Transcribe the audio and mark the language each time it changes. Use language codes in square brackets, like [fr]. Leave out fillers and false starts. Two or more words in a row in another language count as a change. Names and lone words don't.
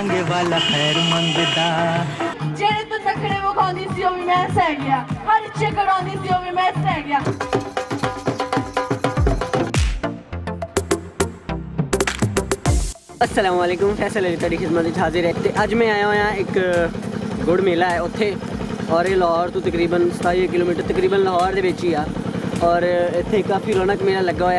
[pa] ਵਾਲਾ ਖੈਰ ਮੰਗਦਾ ਜਿਹੜੇ ਤੂੰ ਨਖਰੇ ਵਿਖਾਉਂਦੀ ਸੀ ਉਹ ਵੀ ਮੈਂ ਸਹਿ ਗਿਆ ਹਰ ਇੱਛੇ ਕਰਾਉਂਦੀ ਸੀ ਉਹ ਵੀ ਮੈਂ ਸਹਿ ਗਿਆ ਅੱਸਲਾਮ ਵਾਲੇਕੁਮ ਫੈਸਲ ਅਲੀ ਤੁਹਾਡੀ ਖਿਦਮਤ ਵਿਚ ਹਾਜਿਰ ਹੈ। ਤੋ ਅੱਜ ਮੈਂ ਆਇਆ ਹੁਆ ਏਕ ਗੁੜ ਮੇਲਾ ਹੈ ਉੱਥੇ ਔਰ ਯੇ ਲਾਹੌਰ ਤੋ ਤਕਰੀਬਨ 27 ਕਿਲੋਮੀਟਰ ਤਕਰੀਬਨ ਲਾਹੌਰ ਦੇ ਵਿਚ ਹੀ ਆ ਔਰ ਇੱਥੇ ਕਾਫ਼ੀ ਰੌਣਕ ਮੇਲਾ ਲਗਾ ਹੁਆ ਹੈ।